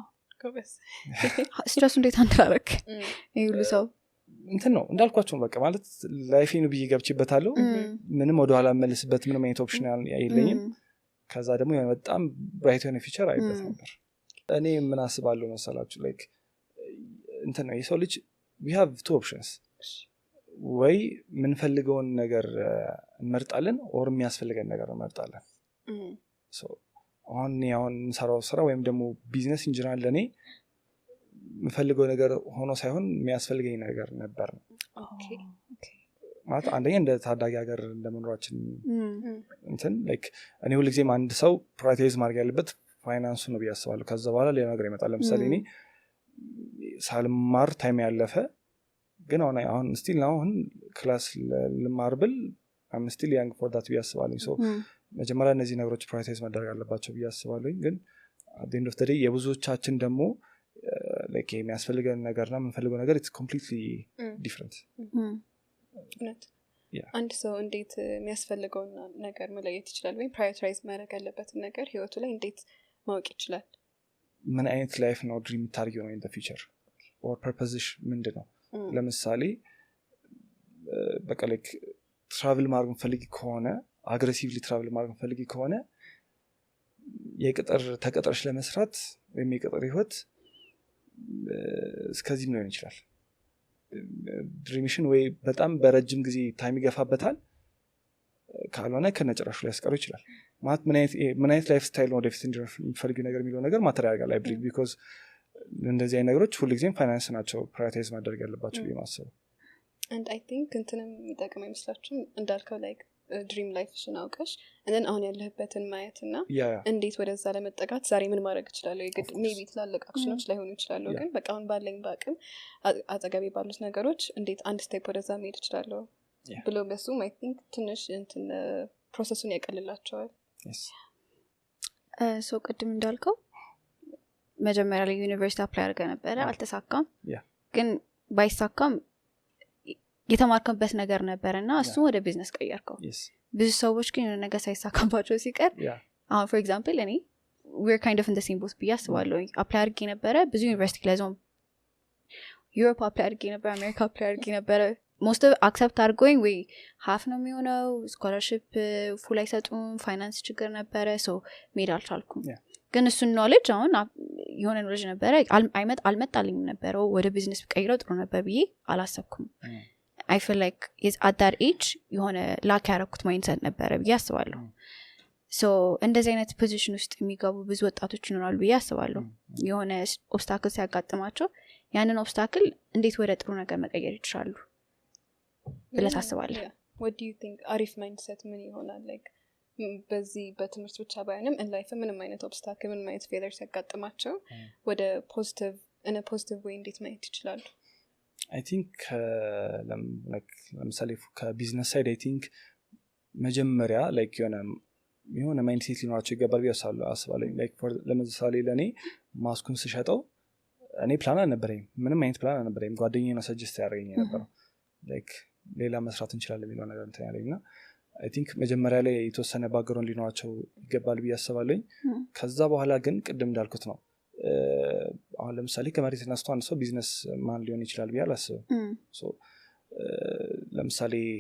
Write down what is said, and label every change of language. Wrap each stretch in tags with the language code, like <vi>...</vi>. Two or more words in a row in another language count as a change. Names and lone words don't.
<am>ስትረሱ እንዴት አንዳረክ ይህ ሁሉ ሰው እንትን ነው እንዳልኳቸው በቃ ማለት ላይፌን ብዬ ገብቼበታለሁ ምንም ወደኋላ መልስበት ምንም አይነት ኦፕሽን የለኝም ከዛ ደግሞ በጣም ብራይት የሆነ ፊቸር አይበት ነበር እኔ ምን አስባለሁ መሰላችሁ ላይክ እንትን ነው የሰው ልጅ</am> <en>we have two options</en> <am>ወይ ምንፈልገውን ነገር እንመርጣለን ኦር የሚያስፈልገን ነገር እንመርጣለን አሁን ሰራው ስራ ወይም ደግሞ</am> <en>business engineer</en> <am>ለኔ የምፈልገው ነገር ሆኖ ሳይሆን የሚያስፈልገኝ ነገር ነበር ነው ማለት አንደኛ እንደ ታዳጊ ሀገር እንደመኖራችን እንትን ላይክ እኔ ሁልጊዜም አንድ ሰው ፕራዮሪታይዝ ማድረግ ያለበት ፋይናንሱ ነው ብዬ አስባለሁ ከዛ በኋላ ሌላ ነገር ይመጣል ለምሳሌ እኔ ሳልማር ታይም ያለፈ ግን አሁን ስቲል አሁን ክላስ ልማር ብል</am> <en>I'm still young for that</en> <am>ብዬ አስባለሁ ሶ መጀመሪያ እነዚህ ነገሮች ፕራዮሪታይዝ መደረግ አለባቸው ብዬ አስባለሁ ግን</am> <en>at the end of the day</en> <am>የብዙዎቻችን ደግሞ ላይክ የሚያስፈልገን ነገርና የምንፈልገው ነገር</am> <en>it's completely different</en> <am>አንድ ሰው እንዴት የሚያስፈልገውን ነገር መለየት ይችላል ወይም ፕራዮሪታይዝ ማድረግ ያለበትን ነገር ህይወቱ ላይ እንዴት ማወቅ ይችላል ምን አይነት ላይፍ ነው ድሪም ታርጊው ነው</am> <en>in the future or purpose</en> <am>ምንድን ነው ለምሳሌ በቃ ላይክ ትራቭል ማድረግ ፈልጊ ከሆነ አግሬሲቭሊ ትራቭል ማድረግ ፈልጊ ከሆነ ተቀጥረሽ ለመስራት ወይም የቅጥር ህይወት እስከዚህም ሊሆን ይችላል ድሪምሽን ወይ በጣም በረጅም ጊዜ ታይም ይገፋበታል ካልሆነ ከነጭራሹ ላይ ያስቀሩ ይችላል ማለት ምን አይነት</am> <en>life style</en> <am>ነው ወደፊት እንዲፈልጊው ነገር የሚለው ነገር ማተር ያደርጋል አይብሪክ ቢኮዝ እንደዚህ አይነት ነገሮች ሁልጊዜም ፋይናንስ ናቸው ፕራዮሪታይዝ ማድረግ ያለባቸው ብዬ ማሰብ</am> <en>and I think</en> <am>እንትንም የሚጠቅም አይመስላችሁም እንዳልከው ላይክ ድሪም ላይፍሽን አውቀሽ and አሁን ያለህበትን ማየትና እንዴት ወደዛ ለመጠጋት ዛሬ ምን ማድረግ እችላለሁ የግድ ሜቢ ትላልቅ አክሽኖች ላይሆኑ ይችላሉ ግን በቃ አሁን ባለኝ በአቅም አጠገቤ ባሉት ነገሮች እንዴት አንድ ስቴፕ ወደዛ መሄድ እችላለሁ ብሎ በሱም</am> <en>I think</en> <am>ትንሽ እንትን ፕሮሰሱን ያቀልላቸዋል ሶ ቅድም እንዳልከው መጀመሪያ ላይ ዩኒቨርሲቲ አፕላይ አድርገህ ነበረ አልተሳካም ግን ባይሳካም የተማርከበት ነገር ነበርና እሱ ወደ ቢዝነስ ቀየርከው ብዙ ሰዎች ግን የሆነ ነገር ሳይሳካባቸው ሲቀር አሁን</am> <en>for example</en> <am>እኔ we're</am> <en>kind of in the same boat</en> <am>ብዬ አስባለሁ አፕላይ አድርጌ ነበረ ብዙ ዩኒቨርሲቲ ላይ ዞን ዩሮፕ አፕላይ አድርጌ ነበረ አሜሪካ አፕላይ አድርጌ ነበረ</am> <en>most of</en> <am>አክሰፕት አድርጎኝ ወይ ሀፍ ነው የሚሆነው ስኮላርሽፕ ፉል አይሰጡም ፋይናንስ ችግር ነበረ ሶ መሄድ አልቻልኩም ግን እሱን ኖሌጅ አሁን የሆነ ኖሌጅ ነበረ አልመጣልኝም ነበረው ወደ ቢዝነስ ቀይረው ጥሩ ነበር ብዬ አላሰብኩም</am> <en>I feel like is at that age</en> <am>የሆነ ላክ ያረኩት ማይንድሰት ነበረ ብዬ አስባለሁ ሶ እንደዚህ አይነት ፖዚሽን ውስጥ የሚገቡ ብዙ ወጣቶች ይኖራሉ ብዬ አስባለሁ የሆነ ኦብስታክል ሲያጋጥማቸው ያንን ኦብስታክል እንዴት ወደ ጥሩ ነገር መቀየር ይችላሉ ብለህ ታስባለህ</am> <en>what do you think</en> <am>አሪፍ ማይንድሰት ምን ይሆናል like በዚህ በትምህርት ብቻ ባይሆንም</am> <en>in life</en> <am>ምንም አይነት ኦብስታክል ምንም አይነት ፌለር ሲያጋጥማቸው ወደ ፖዚቲቭ</am> <en>in a positive way</en> <am>እንዴት ማየት ይችላሉ</am> <en>I think</en> <am>ለምሳሌ ከቢዝነስ ሳይድ</am> <en>I think</en> <am>መጀመሪያ like የሆነ ማይንድሴት ሊኖራቸው ይገባል ብዬ አስባለሁ like ለምሳሌ ለእኔ ማስኩን ስሸጠው እኔ ፕላን አልነበረኝም ምንም አይነት ፕላን አልነበረኝም ጓደኛዬ ነው ሰጀስት ያደረገኝ የነበረው like ሌላ መስራት እንችላለን የሚለው ነገር እንትን ያለኝና</am> <en>I think</en> <am>መጀመሪያ ላይ የተወሰነ ባክግራውንድ ሊኖራቸው ይገባል ብዬ አስባለሁ ከዛ በኋላ ግን ቅድም እንዳልኩት ነው አሁን ለምሳሌ ከመሬት ተነስቶ አንድ ሰው</am> <en>business man</en> <am>ሊሆን ይችላል ብዬ አላስብም ሶ ለምሳሌ</am>